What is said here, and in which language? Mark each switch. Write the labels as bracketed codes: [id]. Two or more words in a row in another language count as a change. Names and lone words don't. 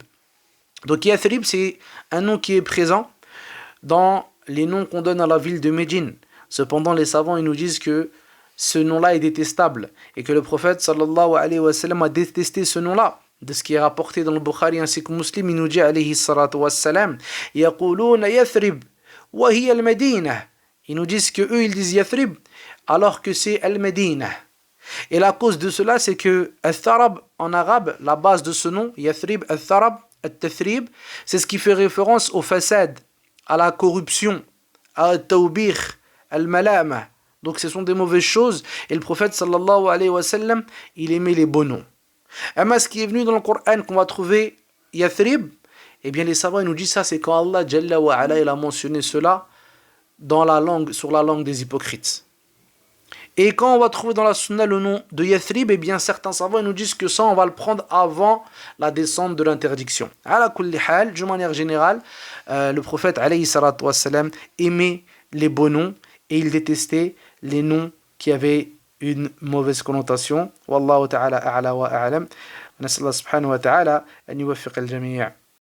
[fr] Donc Yathrib, c'est un nom qui est présent dans les noms qu'on donne à la ville de Médine. Cependant, les savants ils nous disent que ce nom-là est détestable et que le prophète [ar] صلى الله عليه وسلم [fr] a détesté ce nom-là. De ce qui est rapporté dans le Bukhari ainsi que Muslim, il nous dit [ar] عليه الصلاة والسلام يقولون يثرب وهي المدينة. [fr] Ils nous disent que eux ils disent Yathrib alors que c'est al-Madina. Et la cause de cela, c'est que al-Tharab en arabe, la base de ce nom, Yathrib, [ar] الثرب، التثريب, [fr] c'est ce qui fait référence au fasad, à la corruption, à [ar] التوبير، الملامة. [fr] Donc ce sont des mauvaises choses et le prophète [ar] صلى الله عليه وسلم, [fr] il aimait les beaux noms. Mais ce qui est venu dans le Coran qu'on va trouver Yathrib, eh bien les savants ils nous disent ça, c'est quand [ar] الله جل وعلا [fr] il a mentionné cela dans la langue, sur la langue des hypocrites. Et quand on va trouver dans la Sunna le nom de Yathrib, eh bien certains savants nous disent que ça on va le prendre avant la descente de l'interdiction. [ar] على كل حال, [fr] de manière générale, le prophète [ar] عليه الصلاة والسلام [fr] aimait les beaux noms et il détestait les noms qui avaient une mauvaise connotation. [ar] والله تعالى أعلى وأعلم. نسأل الله سبحانه وتعالى أن يوفق الجميع'.